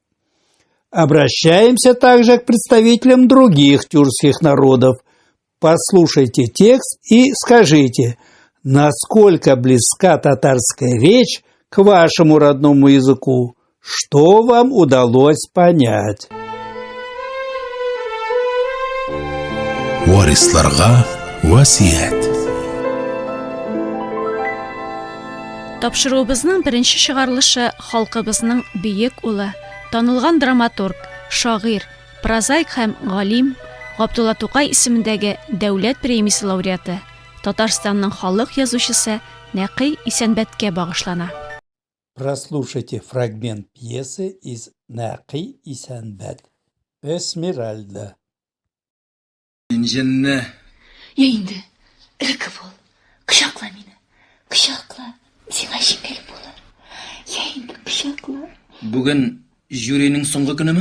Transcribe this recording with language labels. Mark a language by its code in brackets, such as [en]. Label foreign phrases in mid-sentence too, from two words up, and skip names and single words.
[ru] Обращаемся также к представителям других тюркских народов. Послушайте текст и скажите, насколько близка татарская речь к вашему родному языку, что вам удалось понять. [tt] Варисларга васият. Тапшыруыбызның беренче чыгарылышы халкыбызның бөек улы, танылган драматург, шагыйрь, прозаик һәм галим Габдулла Тукай исемендәге дәүләт премиясе лауреаты, Татарстанның халык язучысы Нәкый Исәнбәткә багышлана. [ru] Прослушайте фрагмент пьесы из Нәкый Исәнбәт Эсмеральда. [tt] Инженне. Я инде, элек бул. Кычакла мине. Кычакла. Сиңа жиңел булыр. Я инде кычакла. Бүген жюринең соңгы көнеме?